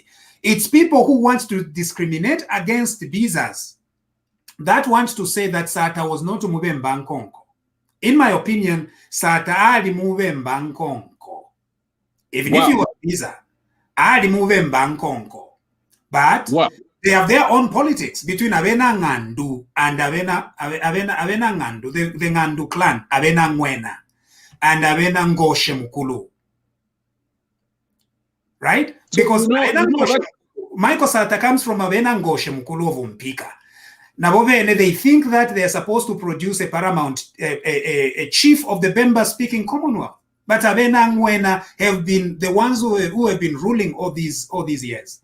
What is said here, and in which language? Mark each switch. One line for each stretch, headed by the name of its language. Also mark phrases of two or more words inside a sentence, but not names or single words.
English: It's people who want to discriminate against the Bizas that want to say that Sata was not
Bemba: Umube Bankonko.
English: In my opinion, Sata
Bemba: ali Mube Bankonko.
English: Even if you were Biza,
Bemba: ali Mube Bankonko.
English: But they have their own politics between Abena Ngandu and Abena Ngandu, the Ngandu clan, Abena Wina, and Abena Ngoshe Mukulu. Right? Because Michael Sata comes from Abena Ngoshe Mukulu of Umpika. Now, they think that they are supposed to produce a paramount, a chief of the Bemba-speaking Commonwealth. But Abena Wina have been the ones who have been ruling all these years.